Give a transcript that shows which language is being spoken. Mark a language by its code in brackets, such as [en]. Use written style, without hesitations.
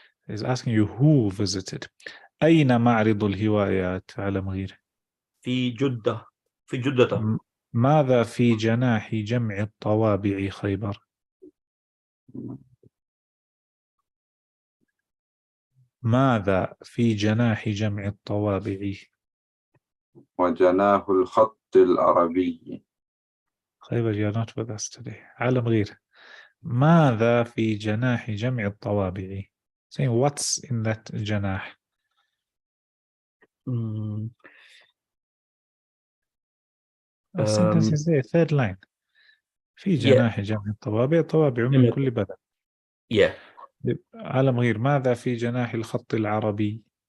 [en] He's asking you who visited. [ar] أين معرض الهوايات علم غير؟ في جدة. ماذا في جناح جمع الطوابع خيبر؟ ماذا في جناح جمع الطوابع؟ وجناه الخط العربي. [en] خيبر, you're not with us today. [ar] علم غير, ماذا في جناح جمع الطوابع? [en] Saying what's in that جناح? The sentence is there, third line. [ar] في جناح جمع الطوابع طوابع من كل بلد. علم غير, ماذا في جناح الخط العربي؟